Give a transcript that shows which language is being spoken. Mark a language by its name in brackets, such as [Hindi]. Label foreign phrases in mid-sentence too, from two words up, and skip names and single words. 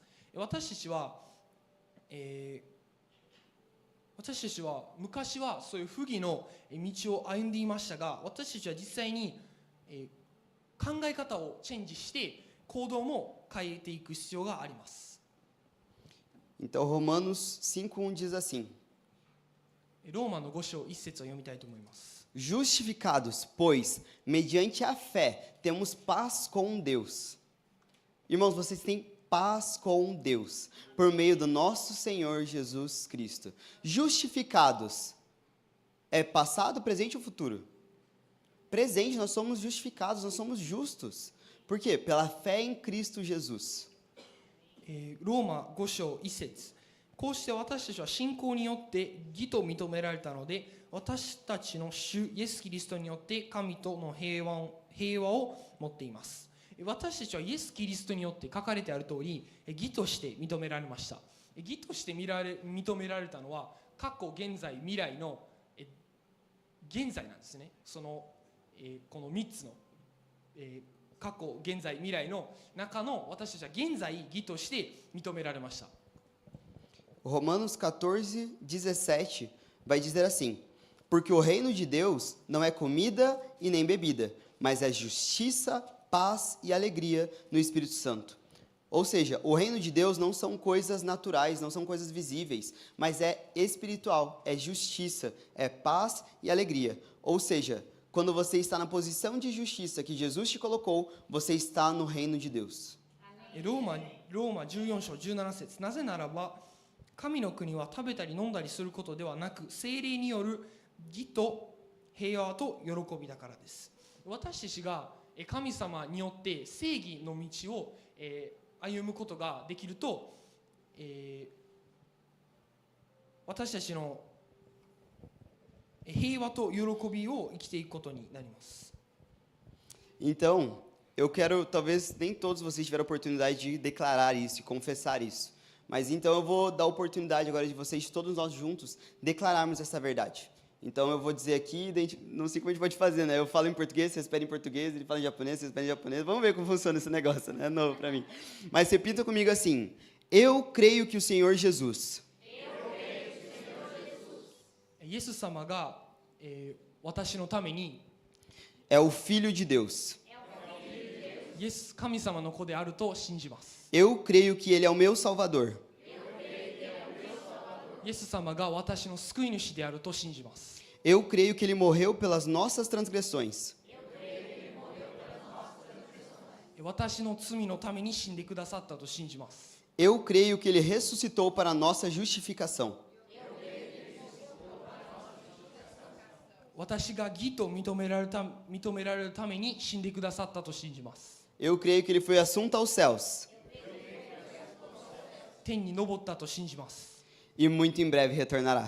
[Japanese] 私たちは昔はそういう不義の道を歩んでいましたが、私たちは実際に考え方をチェンジして行動も変えていく必要があります。 [Portuguese] Então Romanos 5:1 diz assim: [Japanese] ローマの5章1節を読みたいと思います。 [Portuguese] Justificados, pois, mediante a fé, temos paz com Deus. Irmãos, vocês têm paz com Deus, por meio do nosso Senhor Jesus Cristo. Justificados é passado, presente ou futuro? Presente, nós somos justificados, nós somos justos. Por quê? Pela fé em Cristo Jesus. [Japanese] ローマ5章1節こうして私たちは信仰によって義と認められたので、私たちの主イエス・キリストによって神との平和を持っています。私たちはイエス・キリストによって書かれてある通り義として認められました。義として認められたのは過去、現在、未来の現在なんですね。この3つの過去、現在、未来の中の私たちは現在義として認められました。 [Portuguese] Romanos 14:17 vai dizer assim: Porque o reino de Deus não é comida e nem bebida, mas é justiça, paz e alegria no Espírito Santo. Ou seja, o reino de Deus não são coisas naturais, não são coisas visíveis, mas é espiritual, é justiça, é paz e alegria. Ou seja, quando você está na posição de justiça que Jesus te colocou, você está no reino de Deus. [Japanese] ローマ14章17節なぜならば神の国は食べたり飲んだりすることではなく聖霊による義と平和と喜びだからです。私たちが神様によって正義の道を歩むことができると、私たちの平和と喜びを生きていくことになります。 [Portuguese] Então, eu quero, talvez nem todos vocês tiveram a oportunidade de declarar isso, e confessar isso. Mas então eu vou dar a oportunidade agora de vocês, todos nós juntos, declararmos essa verdade. Então eu vou dizer aqui, não sei como a gente pode fazer, né? Eu falo em português, vocês pedem em português, ele fala em japonês, vocês pedem em japonês. Vamos ver como funciona esse negócio, né? É novo para mim. Mas repita comigo assim: Eu creio que o Senhor Jesus [Japanese] イエス様が、私のために [Portuguese] é o Filho de Deus. [Japanese] イエス神様の子であると信じます。 [Portuguese] Eu creio que Ele é o meu Salvador. [Japanese] イエス様が私の救い主であると信じます。 [Portuguese] Eu creio que Ele morreu pelas nossas transgressões. [Japanese] 私の罪のために死んでくださったと信じます。 [Portuguese] Eu creio que Ele ressuscitou para a nossa justificação. [Japanese] 私が義と認められるために死んでくださったと信じます。 [Portuguese] Eu creio que Ele foi assunto aos céus. [Japanese] 天に昇ったと信じます。 [Portuguese] E muito em breve retornará.